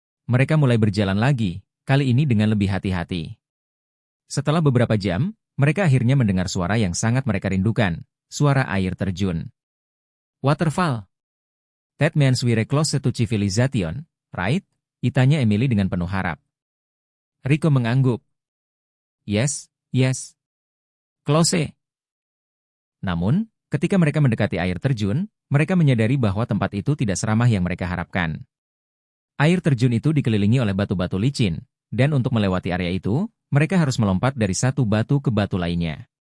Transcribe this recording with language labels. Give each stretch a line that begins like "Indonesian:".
Indonesian: Mereka mulai berjalan lagi, kali ini dengan lebih hati-hati. Setelah beberapa jam, mereka akhirnya mendengar suara yang sangat mereka rindukan, suara air terjun.
English: "Waterfall. That means we're close to civilization, right?"
Indonesian: tanya Emily dengan penuh harap. Rico mengangguk.
English: Yes. Close."
Indonesian: Namun, ketika mereka mendekati air terjun, mereka menyadari bahwa tempat itu tidak seramah yang mereka harapkan. Air terjun itu dikelilingi oleh batu-batu licin, dan untuk melewati area itu, mereka harus melompat dari satu batu ke batu lainnya.